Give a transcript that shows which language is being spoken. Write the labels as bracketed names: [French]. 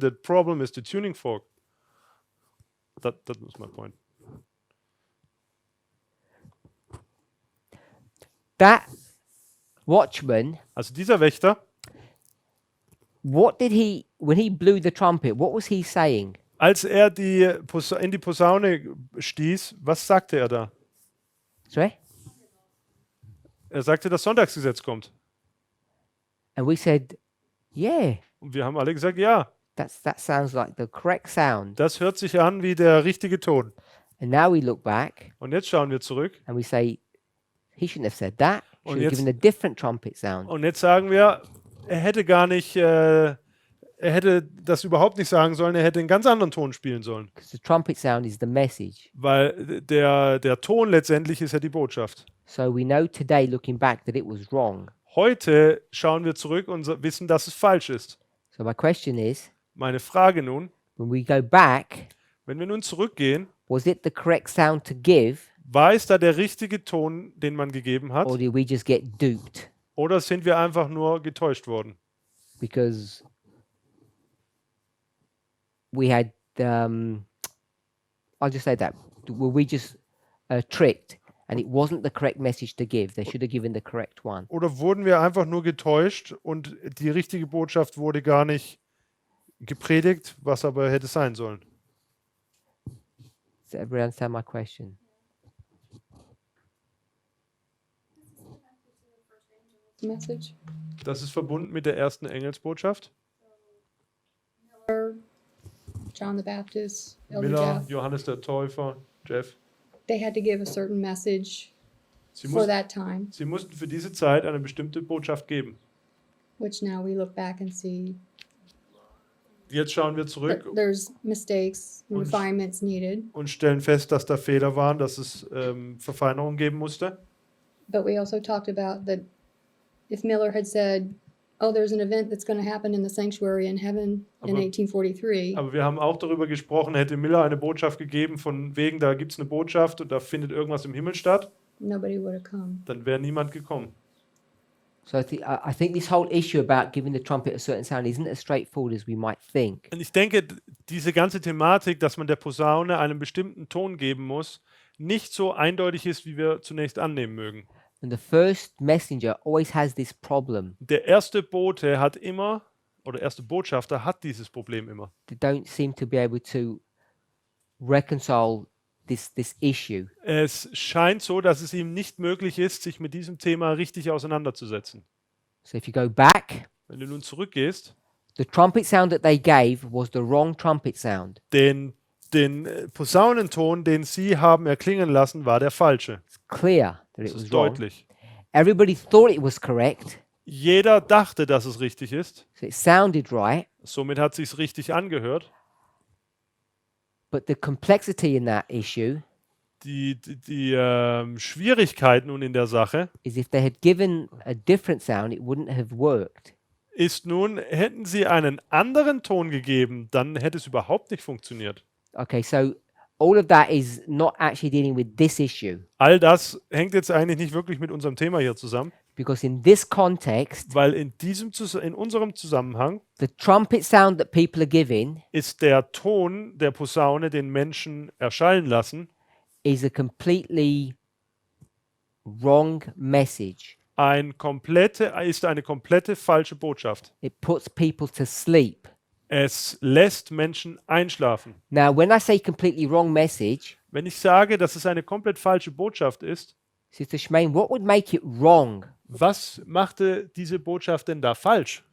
[English] The problem is the tuning fork. That was my point. That watchman. [German] Also dieser Wächter. [English] What did he when he blew the trumpet? What was he saying? [German] Als er in die Posaune stieß, was sagte er da? [English] Sorry? [German] Er sagte, das Sonntagsgesetz kommt. [English] And we said, yeah. [German] Und wir haben alle gesagt, ja. [English] That sounds like the correct sound. [German] Das hört sich an wie der richtige Ton. [English] And now we look back. [German] Und jetzt schauen wir zurück. [English] And we say, he shouldn't have said that. He [German] Und [English] should have given a different trumpet sound. [German] Und jetzt sagen wir, er hätte gar nicht, er hätte das überhaupt nicht sagen sollen. Er hätte einen ganz anderen Ton spielen sollen. [English] Because the trumpet sound is the message. [German] Weil der Ton letztendlich ist ja die Botschaft. [English] So we know today, looking back, that it was wrong. [German] Heute schauen wir zurück und wissen, dass es falsch ist. [English] So my question is, [German] Meine Frage nun, [English] when we go back, [German] wenn wir nun zurückgehen, [English] was it the correct sound to give, [German] war es da der richtige Ton, den man gegeben hat? [English] or did we just get duped? [German] Oder sind wir einfach nur getäuscht worden? [English] Because we had, I'll just say that, were we just tricked and it wasn't the correct message to give? They should have given the correct one. [German] Oder wurden wir einfach nur getäuscht und die richtige Botschaft wurde gar nicht gepredigt, was aber hätte sein sollen? [English] Does everybody understand my question? Message. [German] Das ist verbunden mit der ersten Engelsbotschaft. [English] John the Baptist, Elder Miller, Jeff, [German] Johannes der Täufer, Jeff. [English] they had to give a certain message [German] Sie, [English] for [German] mussten, [English] that time, [German] sie mussten für diese Zeit eine bestimmte Botschaft geben. [English] which now we look back and see [German] Jetzt schauen wir [English] that [German] zurück [English] there's mistakes, [German] Und- [English] refinements needed, [German] und stellen fest, dass da Fehler waren, dass es Verfeinerungen geben musste. [English] but we also talked about that if Miller had said, oh, there's an event that's going to happen in the sanctuary in heaven in [German] Aber- [English] 1843, [German] Aber wir haben auch darüber gesprochen, hätte Miller eine Botschaft gegeben, von wegen, da gibt es eine Botschaft und da findet irgendwas im Himmel statt, [English] nobody would have come. [German] dann wäre niemand gekommen. [English] So I think this whole issue about giving the trumpet a certain sound isn't as straightforward as we might think. [German] Und ich denke, diese ganze Thematik, dass man der Posaune einen bestimmten Ton geben muss, nicht so eindeutig ist, wie wir zunächst annehmen mögen. [English] And the first messenger always has this problem. [German] Der erste Bote hat immer, oder erste Botschafter hat dieses Problem immer. [English] They don't seem to be able to reconcile this issue. [German] Es scheint so, dass es ihm nicht möglich ist, sich mit diesem Thema richtig auseinanderzusetzen. [English] So if you go back, [German] Wenn du nun zurückgehst, [English] The trumpet sound that they gave was the wrong trumpet sound. [German] Den Posaunenton, den sie haben erklingen lassen, war der falsche. [English] It's clear that [German] Das [English] it was [German] ist [English] wrong. [German] deutlich. [English] Everybody thought it was correct, [German] Jeder dachte, dass es richtig ist. [English] so it sounded right, [German] Somit hat sich's richtig angehört. [English] but the complexity in that issue [German] Die Schwierigkeit nun in der Sache [English] is if they had given a different sound, it wouldn't have worked. [German] ist nun, hätten sie einen anderen Ton gegeben, dann hätte es überhaupt nicht funktioniert. [English] Okay, so all of that is not actually dealing with this issue, [German] All das hängt jetzt eigentlich nicht wirklich mit unserem Thema hier zusammen, [English] because in this context, [German] weil in unserem Zusammenhang [English] the trumpet sound that people are giving [German] ist der Ton der Posaune, den Menschen erschallen lassen, [English] is a completely wrong message. [German] ist eine komplette falsche Botschaft. [English] It puts people to sleep. [German] Es lässt Menschen einschlafen. [English] Now, when I say completely wrong message, [German] Wenn ich sage, dass es eine komplett falsche Botschaft ist, [English] Sister Shemaine, what would make it wrong? [German] was machte diese Botschaft denn da falsch?